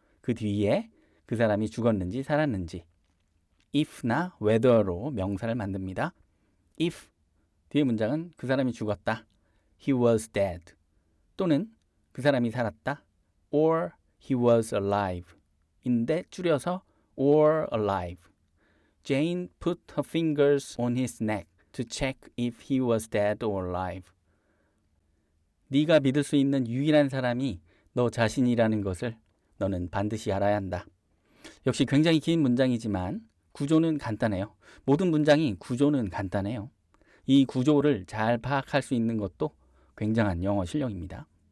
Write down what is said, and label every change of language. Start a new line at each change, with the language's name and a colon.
Korean: 그 뒤에 그 사람이 죽었는지 살았는지 if나 whether로 명사를 만듭니다. if 뒤에 문장은 그 사람이 죽었다.
English: He was dead.
Korean: 또는 그 사람이 살았다.
English: Or he was alive.
Korean: 인데 줄여서 or alive.
English: Jane put her fingers on his neck to check if he was dead or alive.
Korean: 네가 믿을 수 있는 유일한 사람이 너 자신이라는 것을 너는 반드시 알아야 한다. 역시 굉장히 긴 문장이지만 구조는 간단해요. 모든 문장이 구조는 간단해요. 이 구조를 잘 파악할 수 있는 것도 굉장한 영어 실력입니다.